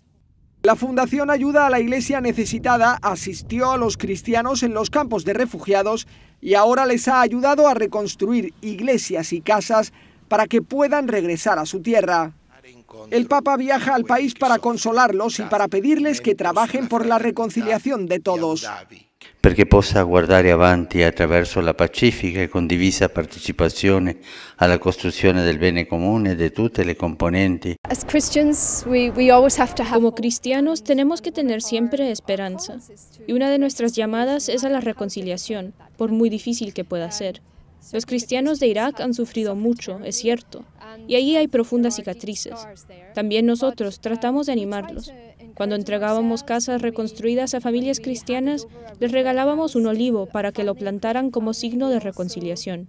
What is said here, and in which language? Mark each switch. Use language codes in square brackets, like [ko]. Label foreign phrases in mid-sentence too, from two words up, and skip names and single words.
[es] La Fundación Ayuda a la Iglesia Necesitada asistió a los cristianos en los campos de refugiados y ahora les ha ayudado a reconstruir iglesias y casas para que puedan regresar a su tierra. El Papa viaja al país para consolarlos y para pedirles que trabajen por la reconciliación de todos. [it] Perché possa guardare avanti attraverso la pacifica e condivisa partecipazione alla costruzione del bene comune di tutte le componenti. [es] Como cristianos tenemos que tener siempre esperanza, y una de nuestras llamadas es a la reconciliación, por muy difícil que pueda ser. Los cristianos de Irak han sufrido mucho, es cierto, y allí hay profundas cicatrices. También nosotros tratamos de animarlos. Cuando entregábamos casas reconstruidas a familias cristianas, les regalábamos un olivo para que lo plantaran como signo de reconciliación.